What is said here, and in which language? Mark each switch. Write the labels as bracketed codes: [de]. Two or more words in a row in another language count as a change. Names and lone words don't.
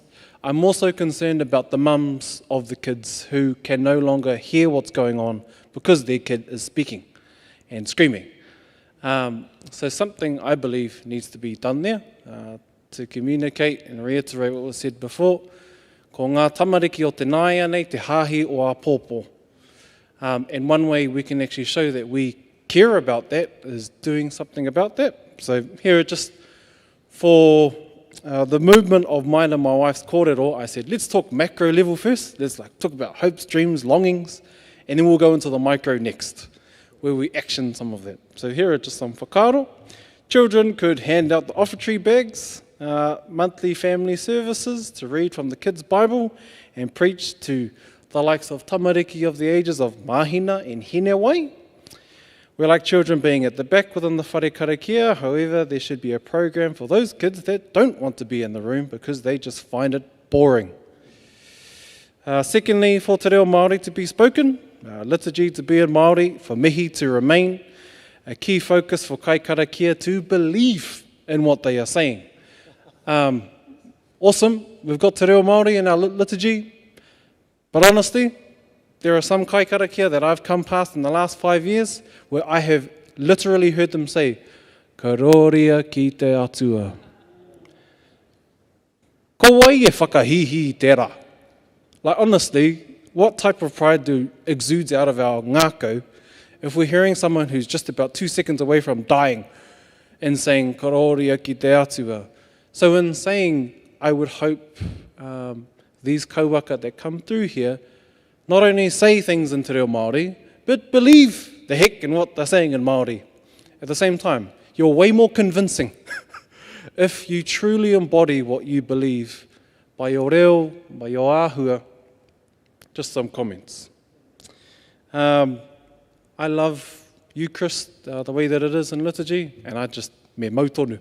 [en] I'm also concerned about the mums of the kids who can no longer hear what's going on because their kid is speaking and screaming. So something I believe needs to be done there to communicate and reiterate what was said before. [mi] Ko ngā tamariki o te nāia nei, te hāhi o a pōpō. [en] And one way we can actually show that we care about that is doing something about that. So here, just for the movement of mine and my wife's kōrero, I said, let's talk macro level first. Let's talk about hopes, dreams, longings, and then we'll go into the micro next, where we action some of that. So here are just some whakaaro. Children could hand out the offertory bags, monthly family services to read from the kids' Bible and preach to the likes of tamariki of the ages of Mahina and Hinewai. We like children being at the back within the [mi] whare karakia. [en] However, there should be a program for those kids that don't want to be in the room because they just find it boring. Secondly, for [mi] te reo Māori [en] to be spoken, liturgy to be in Māori, for mihi to remain, a key focus for [mi] kai karakia [en] to believe in what they are saying. Awesome, we've got [mi] te reo Māori [en] in our liturgy, but honestly, there are some [mi] kai karakia [en] that I've come past in the last 5 years where I have literally heard them say, [mi] ka roria ki te atua. Ko wai e whakahihi tērā. [en] Like honestly, what type of pride exudes out of our ngākau if we're hearing someone who's just about 2 seconds away from dying and saying, [mi] ka roria ki te atua. [en] So in saying, I would hope these kauaka that come through here not only say things in [mi] te reo Māori, [en] but believe the heck in what they're saying in Māori. At the same time, you're way more convincing if you truly embody what you believe by your reo, by your āhua. Just some comments. I love Eucharist, the way that it is in liturgy, and I just, [mi] me mautonu.